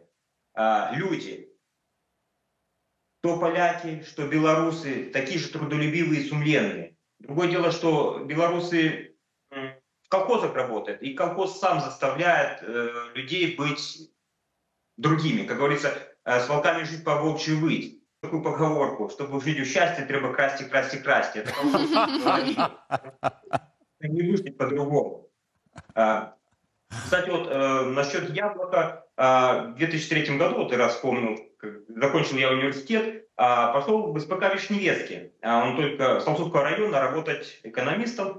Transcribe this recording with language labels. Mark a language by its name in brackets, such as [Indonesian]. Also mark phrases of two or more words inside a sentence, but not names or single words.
[Russian] Люди, что поляки, что белорусы, такие же трудолюбивые и сумленные. Другое дело, что белорусы в колхозах работают, и колхоз сам заставляет людей быть другими. Как говорится, с волками жить, по волчью выть. Такую поговорку, чтобы жить в счастье, [Belarusian] треба красти, красти, красти. [Russian] Это колхоз говорит. Не выжить по-другому. Кстати, вот насчет яблока. В 2003 году, вот я раз вспомнил, закончил я университет, пошел в СПК Вишневецкий. Он только с Толстовского района работать экономистом.